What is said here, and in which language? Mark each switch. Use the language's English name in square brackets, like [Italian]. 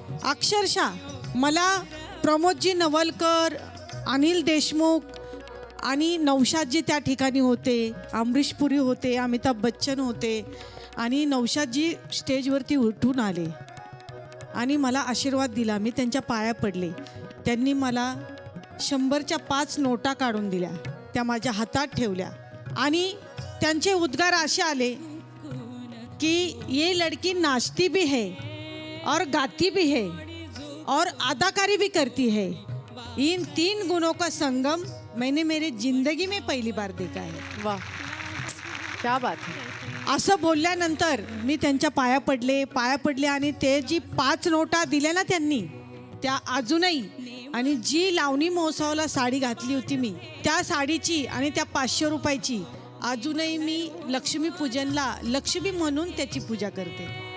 [Marathi] अक्षरशः मला प्रमोदजी नवलकर, अनिल देशमुख आणि नौशादजी त्या ठिकाणी होते, अमरीश पुरी होते, अमिताभ बच्चन होते. आणि नौशादजी स्टेजवरती उठून आले आणि मला आशीर्वाद दिला. मी त्यांच्या पाया पडले. त्यांनी मला 100च्या 5 नोटा काढून दिल्या, त्या माझ्या हातात ठेवल्या. आणि त्यांचे उद्गार असे आले [Hindi] कि ये लड़की नाचती भी है और गाती भी है और अदाकारी भी करती है. इन 3 गुणों का संगम मैंने मेरी जिंदगी में पहली बार देखा है. वा, क्या बात है. [Marathi] असं बोलल्यानंतर मी त्यांच्या पाया पडले आणि ते जी 5 नोटा दिल्या ना त्यांनी, त्या अजूनही, आणि जी लावणी महोत्सवाला साडी घातली होती मी, त्या साडीची आणि त्या 500 रुपयाची अजूनही मी लक्ष्मीपूजनला लक्ष्मी म्हणून त्याची पूजा करते.